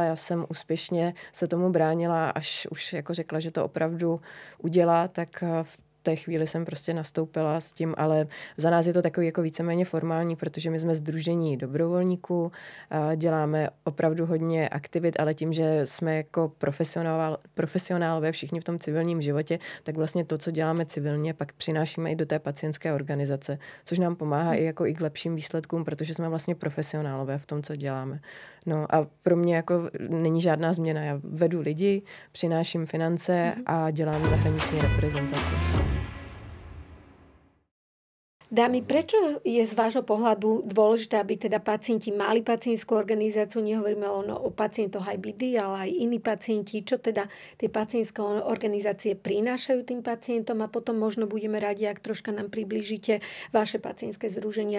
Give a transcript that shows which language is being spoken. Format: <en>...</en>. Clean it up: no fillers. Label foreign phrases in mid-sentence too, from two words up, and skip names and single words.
<cs>Já jsem úspěšně se tomu bránila, až už jako řekla, že to opravdu udělá, tak v té chvíli jsem prostě nastoupila s tím, ale za nás je to takový jako víceméně formální, protože my jsme sdružení dobrovolníků, děláme opravdu hodně aktivit, ale tím, že jsme jako profesionálové všichni v tom civilním životě, tak vlastně to, co děláme civilně, pak přinášíme i do té pacientské organizace, což nám pomáhá i k lepším výsledkům, protože jsme vlastně profesionálové v tom, co děláme. No a pro mě jako není žádná změna. Já vedu lidi, přináším finance a dělám zahraniční reprezentaci.</cs> <sk>Dámy, prečo je z vášho pohľadu dôležité, aby teda pacienti mali pacientskú organizáciu? Nehovoríme len o pacientoch IBD, ale aj iní pacienti. Čo teda tie pacientské organizácie prinášajú tým pacientom? A potom možno budeme radi, ak troška nám priblížite vaše pacientské združenia.</sk>